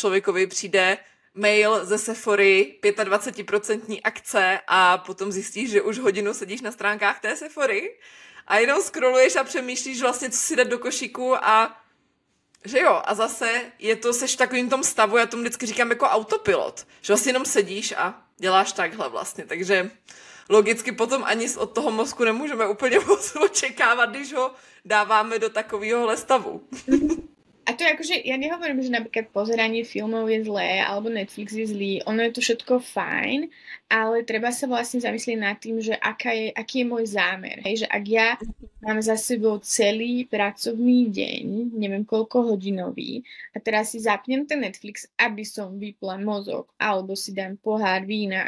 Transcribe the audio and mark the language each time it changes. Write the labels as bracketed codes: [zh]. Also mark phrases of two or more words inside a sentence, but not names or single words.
[cs] člověkovi přijde mail ze Sephory 25% akce a potom zjistíš, že už hodinu sedíš na stránkách té Sephory a jenom scrolluješ a přemýšlíš vlastně, co si dát do košíku a že jo, a zase je to, seš v takovým tom stavu, já tomu vždycky říkám jako autopilot, že vlastně jenom sedíš a děláš takhle vlastně, takže logicky potom ani od toho mozku nemůžeme úplně moc očekávat, když ho dáváme do takového stavu. [sk] A to je akože, ja nehovorím, že napríklad pozeranie filmov je zlé, alebo Netflix je zlý, ono je to všetko fajn, ale treba sa vlastne zamyslieť nad tým, že aký je môj zámer. Hej, že ak ja mám za sebou celý pracovný deň, neviem koľko hodinový, a teraz si zapnem ten Netflix, aby som vypla mozog, alebo si dám pohár vína,